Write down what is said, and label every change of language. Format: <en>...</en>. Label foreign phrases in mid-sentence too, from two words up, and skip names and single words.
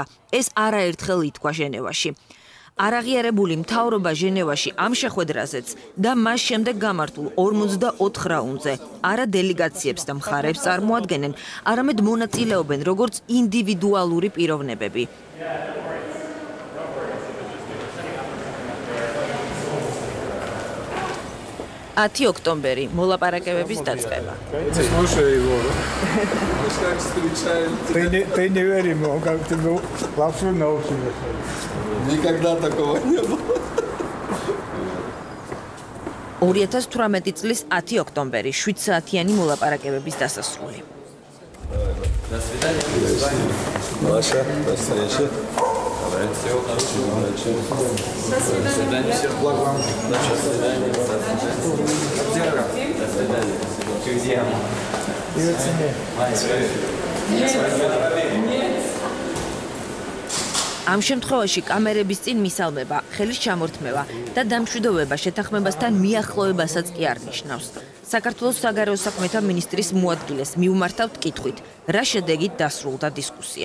<ka>ეს არაერთხელ ითქვა ჟენევაში. არაღიარებული მთავრობა ჟენევაში ამ შეხვედრაზეც და მას შემდეგ გამართულ 44 რაუნდზე არა დელეგაციებს და მხარებს წარმოადგენენ, არამედ მონაწილეობენ როგორც ინდივიდუალური პიროვნებები. 10 ოქტომბერი მოლაპარაკებების დაწყება.</ka> <ru>Ты не вери, как ты был вообще научился. Никогда такого не было.</ru> <ka>2018 წლის 10 ოქტომბერი 7 საათიანი მოლაპარაკებების დასასრული.</ka> <ru>До свидания. Маша, до встречи. Всего хорошего. До свидания. Всех благ вам. До свидания. До свидания. Друзья.</ru> <ka>ამ შემთხვევაში კამერების წინ მისალმება, ხელის ჩამორთმევა და დამშვიდობება შეთანხმებასთან მიახლოებასაც კი არ ნიშნავს. საქართველოს საგარეო საქმეთა მინისტრის მოადგილეს მიუმართავთ კითხვით, რა შედეგით დასრულდა დისკუსია.</ka>